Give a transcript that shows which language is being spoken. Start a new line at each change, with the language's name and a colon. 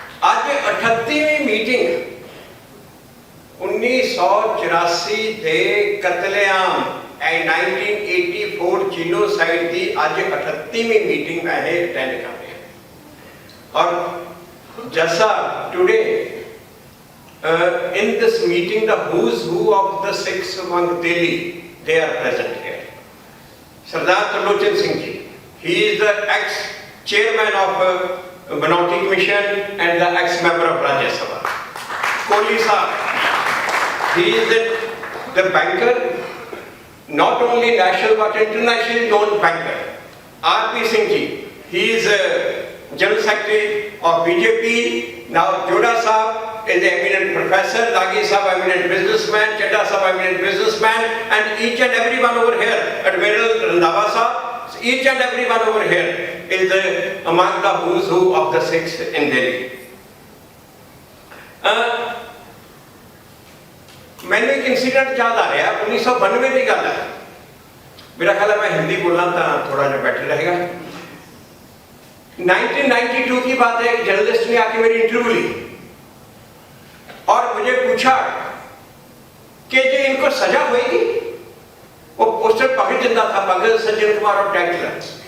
Hindi: आज 38वीं मीटिंग 1984 के कतलेआम 1984 जीनोसाइड की अज 38वीं मीटिंग मैं अटेंड कर रहे हैं। और जैसा
English: Today in this meeting the who's who of the Sikhs among Delhi, they are present here. Sardar Tarlochan Singh ji, he is the ex-chairman of Minority Commission and the ex-member of Rajya Sabha. Kohli Sahab, he is the banker, not only national but internationally known banker. R.P. Singh ji, he is General Secretary of BJP. Now Joda Sahab is an eminent professor, Lagi Sahab eminent businessman, Chadda Sahab eminent businessman, and each and everyone over here, Admiral Randhawa Sahab, each and everyone over here is among the who's who of the Sikhs in Delhi.
Hindi: मैंने एक incident याद आ रहा है, 1992 की गल है। मेरा ख्याल है मैं हिंदी बोलना तो थोड़ा जो बेटर रहेगा। 1992 की बात है, एक जर्नलिस्ट ने आके मेरी इंटरव्यू ली और मुझे पूछा कि जो इनको सजा होगी, वो पोस्टर पकड़ जिंदा था, पगल सज्जन कुमार और टैंकलर।